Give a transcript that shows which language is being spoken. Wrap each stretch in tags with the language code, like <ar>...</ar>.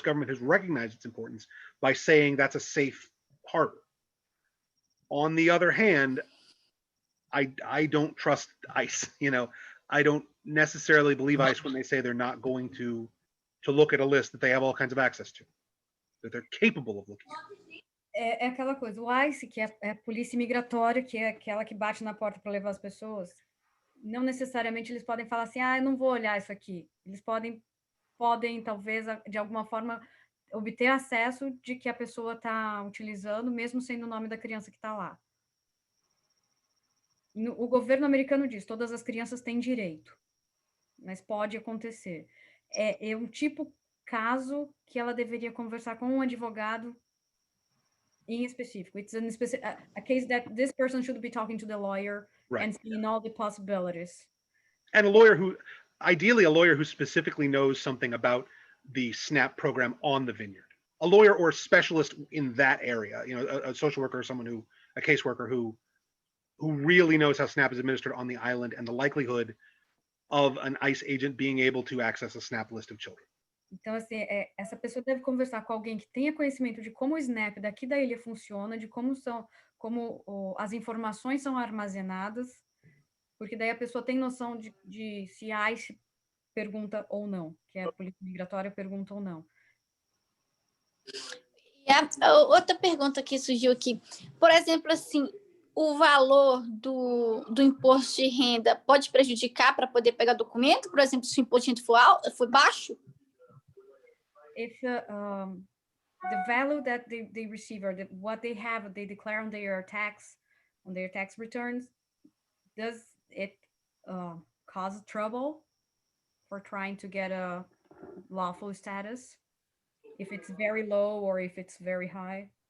<en>government has recognized its importance by saying that's a safe harbor. On the other hand, I don't trust ICE. I don't necessarily believe ICE when they say they're not going to look at a list that they have all kinds of access to, that they're capable of looking at.</en> <pt>É aquela coisa, o ICE, que é a polícia imigratória, que é aquela que bate na porta para levar as pessoas, não necessariamente eles podem falar assim, eu não vou olhar isso aqui. Eles podem talvez, de alguma forma, obter acesso de que a pessoa está utilizando, mesmo sendo o nome da criança que está lá. O governo americano diz, todas as crianças têm direito, mas pode acontecer. É um caso que ela deveria conversar com um advogado em específico.</pt> <en>It's a case that this person should be talking to the lawyer, right, and seeing all the possibilities. And ideally a lawyer who specifically knows something about the SNAP program on the vineyard. A lawyer or a specialist in that area, a social worker or a caseworker who really knows how SNAP is administered on the island and the likelihood of an ICE agent being able to access a SNAP list of children.</en> <pt>Então, assim, essa pessoa deve conversar com alguém que tenha conhecimento de como o SNAP daqui da ilha funciona, de como as informações são armazenadas, porque daí a pessoa tem noção de se a ICE pergunta ou não, que a polícia migratória pergunta ou não. E outra pergunta que surgiu aqui, por exemplo, assim, o valor do imposto de renda pode prejudicar para poder pegar documento? Por exemplo, se o imposto de renda for baixo?</pt> <en>If the value that they receive or what they have, they declare on their tax on their tax returns, does it cause trouble for trying to get a lawful status if it's very low or if it's very high?</en>